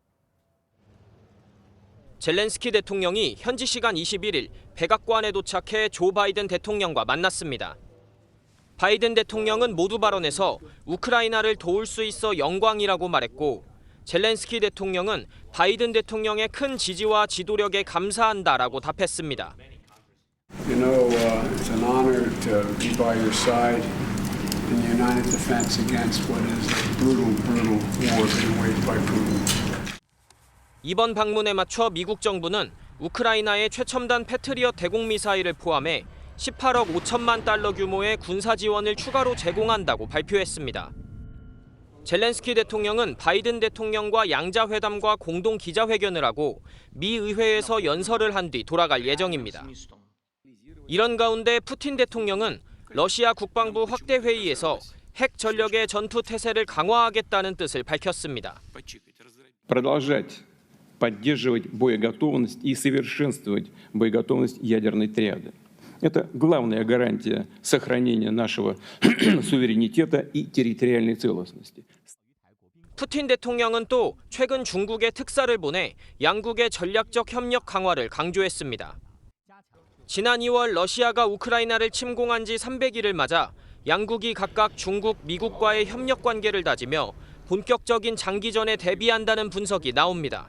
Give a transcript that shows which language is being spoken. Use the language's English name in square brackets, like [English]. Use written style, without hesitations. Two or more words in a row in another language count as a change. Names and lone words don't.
[Korean] 젤렌스키 대통령이 현지 시간 21일 백악관에 도착해 조 바이든 대통령과 만났습니다. 바이든 대통령은 모두 발언에서 우크라이나를 도울 수 있어 영광이라고 말했고 젤렌스키 대통령은 바이든 대통령의 큰 지지와 지도력에 감사한다라고 답했습니다. [English] You know, it's an honor to be by your side in the united defense against what is a brutal war being waged by Putin. [Korean] 이번 방문에 맞춰 미국 정부는 우크라이나의 최첨단 패트리엇 대공 미사일을 포함해 18억 5천만 달러 규모의 군사 지원을 추가로 제공한다고 발표했습니다. 젤렌스키 대통령은 바이든 대통령과 양자회담과 공동 기자회견을 하고 미 의회에서 연설을 한 뒤 돌아갈 예정입니다. 이런 가운데 푸틴 대통령은 러시아 국방부 확대 회의에서 핵 전력의 전투 태세를 강화하겠다는 뜻을 밝혔습니다. [Russian] Продолжать поддерживать боеготовность и совершенствовать боеготовность ядерной триады. Это главная гарантия сохранения нашего суверенитета и территориальной целостности. [Korean] 푸틴 대통령은 또 최근 중국의 특사를 보내 양국의 전략적 협력 강화를 강조했습니다. 지난 2월 러시아가 우크라이나를 침공한 지 300일을 맞아 양국이 각각 중국, 미국과의 협력 관계를 다지며 본격적인 장기전에 대비한다는 분석이 나옵니다.